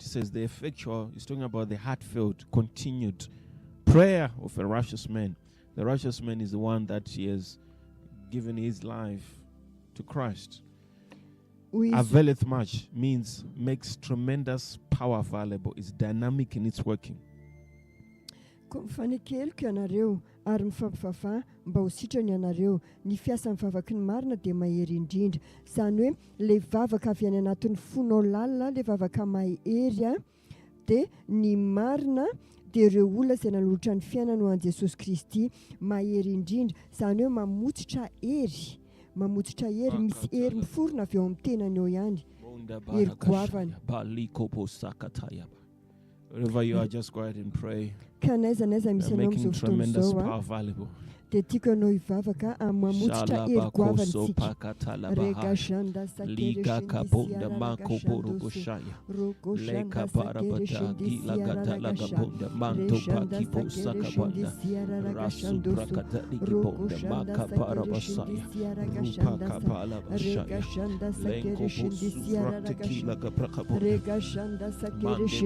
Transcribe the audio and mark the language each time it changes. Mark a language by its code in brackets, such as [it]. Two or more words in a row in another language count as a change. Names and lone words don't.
[en] It says the effectual, is talking about the heartfelt, continued prayer of a righteous man. The righteous man is the one that he has given his life to Christ. Availeth much means makes tremendous power available. It's dynamic in its working. [mg] Mifanekeliko ianareo ary mifampivavaha mba ho sitrany ianareo. Ny fiasan'ny vavaky ny marina dia mahery indrindra. Izany hoe ilay vavaka avy any anatin'ny fonao lalina, ilay vavaka mahery dia ny marina dia ireo olona izay nanolotra ny fiainana ho an'i Jesosy Kristy mahery indrindra. Izany hoe mamotsitra hery. Mamotsitra hery, misy hery miforona avy eo amin'ny tenany eo ihany. Hery goavana. [en] Wherever you are, just go ahead and pray. You're making tremendous power available. [mg] dia tiako ianao hivavaka mamotsitra hery goavantsika. Rega shanda Liga kabonda makoborogoshaya. Leka parabata gilagata manto pakipo sakabanda. Rasu prakata ligibonda makaparabasaya. Rupa kapala bashaya. Lenko bosu praktikila kaprakabonda. Rega shanda sakere